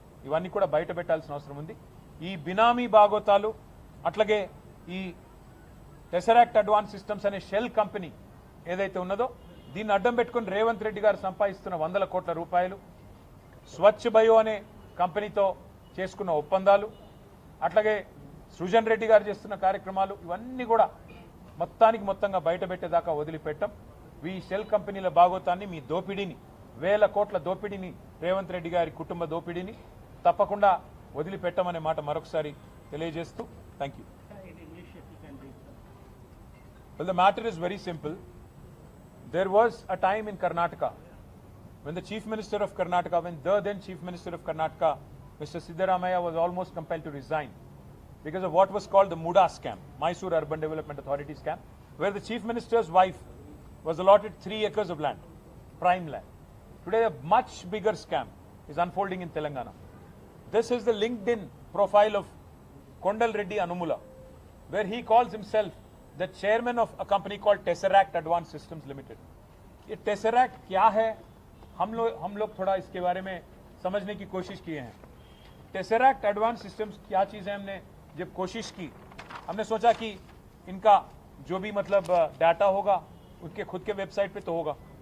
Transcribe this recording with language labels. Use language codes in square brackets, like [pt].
[te] ఇవన్నీ కూడా బయట పెట్టాల్సిన అవసరం ఉంది. ఈ బినామీ బాగోతాలు, అట్లాగే ఈ టెసరాక్ట్ అడ్వాన్స్ సిస్టమ్స్ అనే షెల్ కంపెనీ ఏదైతే ఉన్నదో దీన్ని అడ్డం పెట్టుకుని రేవంత్ రెడ్డి గారు సంపాదిస్తున్న 100 కోట్ల రూపాయలు, స్వచ్ఛ బయో అనే కంపెనీతో చేసుకున్న ఒప్పందాలు, అట్లాగే సృజన్ రెడ్డి గారు చేస్తున్న కార్యక్రమాలు, ఇవన్నీ కూడా మొత్తంగా బయట పెట్టేదాకా వదిలిపెట్టం. ఈ షెల్ కంపెనీల బాగోతాన్ని, మీ దోపిడీని, 1000 కోట్ల దోపిడీని, రేవంత్ రెడ్డి గారి కుటుంబ దోపిడీని తప్పకుండా వదిలిపెట్టమనే మాట మరొకసారి తెలియజేస్తూ thank you. [en] Well, the matter is very simple. There was a time in Karnataka when the Chief Minister of Karnataka, when the then Chief Minister of Karnataka, Mr. Siddaramaiah, was almost compelled to resign because of what was called the Muda scam, Mysore Urban Development Authority scam, where the Chief Minister's wife was allotted 3 acres of land, prime land. Today, a much bigger scam is unfolding in Telangana. This is the LinkedIn profile of Kondal Reddy Anumula, where he calls himself the chairman of a company called Tesseract Advanced Systems Limited. [hi] ये Tesseract क्या है? हम लोग थोड़ा इसके बारे में समझने की कोशिश किए हैं. Tesseract Advanced Systems क्या चीज़ है? हमने जब कोशिश की, हमने सोचा कि इनका जो भी मतलब डाटा होगा उनके खुद के वेबसाइट पे तो होगा.